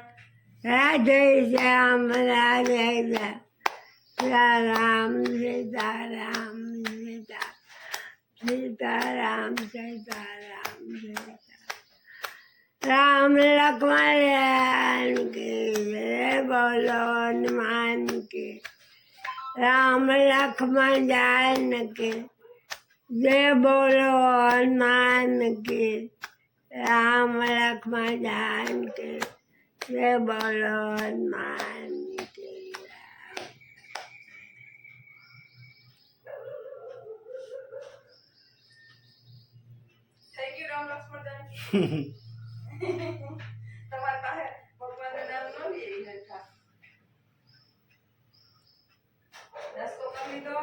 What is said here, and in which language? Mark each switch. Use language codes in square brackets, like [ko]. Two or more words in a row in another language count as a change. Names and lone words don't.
[gu] રાધે શ્યામ રાધે શ્યામ. સીતારામ સીતારામ સીતા સીતારામ સીતારામ સીતા. [hi] રામ લક્ષ્મણ की जय बोलो हनुमान की. राम लक्ष्मण जान की जय बोलो हनुमान की. राम लक्ष्मण जान की जय बोलो हनुमान की. [gu] થઈ ગયું રામ લક્ષ્મણ જાનકી. તમારા પાસે ભગવાનનું નામ ન લઈએ ઈ નથા. નાસ્તો કરી લીધો?